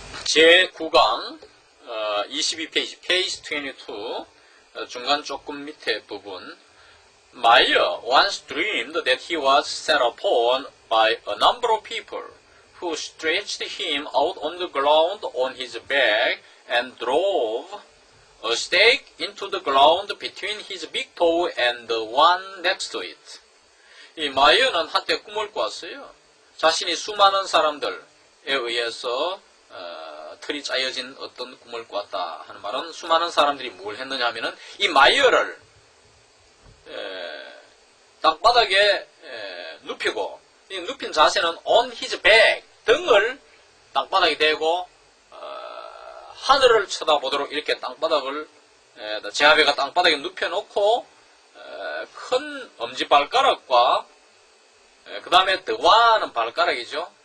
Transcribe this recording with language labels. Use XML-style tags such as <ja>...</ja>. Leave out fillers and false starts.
<ko>제9강 22페이지, 페이지 22 중간 조금 밑에 부분.</ko> <en>Meyer once dreamed that he was set upon by a number of people who stretched him out on the ground on his back and drove a stake into the ground between his big toe and the one next to it.</en> <ko>이 마이어는 한때 꿈을 꿨어요. 자신이 수많은 사람들에 의해서 틀이 짜여진 어떤 꿈을 꿨다 하는 말은 수많은 사람들이 뭘 했느냐 하면은 이 마이어를 땅바닥에 눕히고, 이 눕힌 자세는</ko> <en>on his back,</en> <ko>등을 땅바닥에 대고 하늘을 쳐다보도록 이렇게 땅바닥을 제아베가 땅바닥에 눕혀놓고 큰 엄지발가락과 그 다음에 the one은 발가락이죠.</ko>